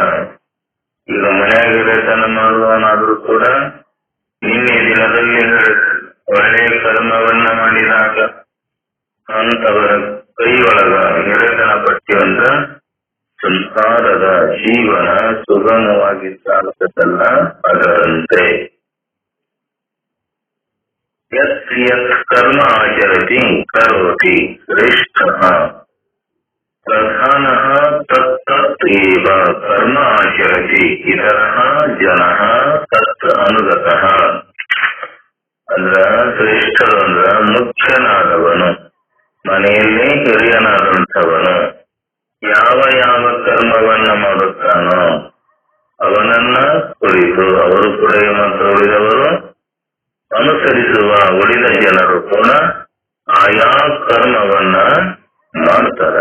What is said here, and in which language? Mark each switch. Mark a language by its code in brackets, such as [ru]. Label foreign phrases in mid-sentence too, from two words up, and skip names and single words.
[kn] ಈಗ ಮನೆಯಾಗಿರತನ ಮಾಡುವನಾದ್ರೂ ಕೂಡ ನಿನ್ನೆ ದಿನದಲ್ಲಿ ಒಳ್ಳೆಯ ಕರ್ಮವನ್ನ ಮಾಡಿದಾಗ ಅಂತವರ ಕೈಯೊಳಗ ಹಿರಿತನ ಪಟ್ಟಿಯೊಂದ ಸಂಸಾರದ ಜೀವನ ಸುಗಮವಾಗಿ ಸಾಗುತ್ತಲ್ಲ ಅದರಂತೆ. [sa] ಯತ್ ಕರ್ಮ ಆಚರತಿ ಕರೋತಿ ಶ್ರೇಷ್ಠ ಪ್ರಧಾನಃ ತತ್ ಏವ ಕರ್ಮ ಆಚರತಿ ಇತರಃ ಜನಃ ತತ್ ಅನುಗತಃ. [kn] ಅಂದ್ರ ಶ್ರೇಷ್ಠರು ಅಂದ್ರ ಮುಖ್ಯನಾದವನು, ಮನೆಯಲ್ಲಿ ಹಿರಿಯನಾದಂಥವನು ಯಾವ ಕರ್ಮವನ್ನ ಮಾಡುತ್ತಾನೋ ಅವನನ್ನ ಕುರಿತು ಅವರು ಕೂಡ ಮತ್ತು ಉಳಿದವರು ಅನುಸರಿಸುವ ಉಳಿದ ಜನರು ಕೂಡ ಆಯಾ ಕರ್ಮವನ್ನ ಮಾಡ್ತಾರ.